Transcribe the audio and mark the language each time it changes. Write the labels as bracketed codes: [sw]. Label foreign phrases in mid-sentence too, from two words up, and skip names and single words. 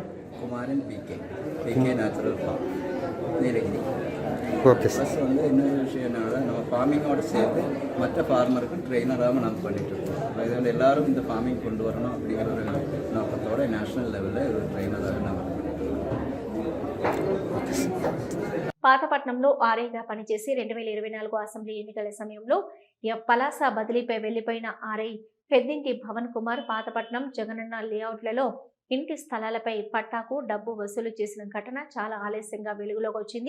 [ta] குமாரன் பிகே நேச்சுரல் ஃபார்ம் நீலகிரி. [en] okay sir. [ta] ப்ளஸ் வந்து இன்னொரு விஷயம் என்னன்னா நம்ம ஃபார்மிங்கோடு சேர்த்து மற்ற ஃபார்மருக்கும் ட்ரெயினராகவும் நம்ம பண்ணிட்டு இருக்கோம். இது வந்து எல்லாரும் இந்த ஃபார்மிங் கொண்டு வரணும் அப்படிங்கிற ஒரு நோக்கத்தோட [en] national level [ta] ஒரு ட்ரெயினராக நம்ம [te] పాతపట్నంలో ఆర్ఐగా పనిచేసి 2024 అసెంబ్లీ ఎన్నికల సమయంలో పలాస బదిలీపై వెళ్లిపోయిన ఆర్ఐ పెద్దింటి భవన్ కుమార్ పాతపట్నం జగనన్న లేఅవుట్లలో ఇంటి స్థలాలపై పట్టాకు డబ్బు వసూలు చేసిన ఘటన చాలా ఆలస్యంగా వెలుగులోకి వచ్చింది.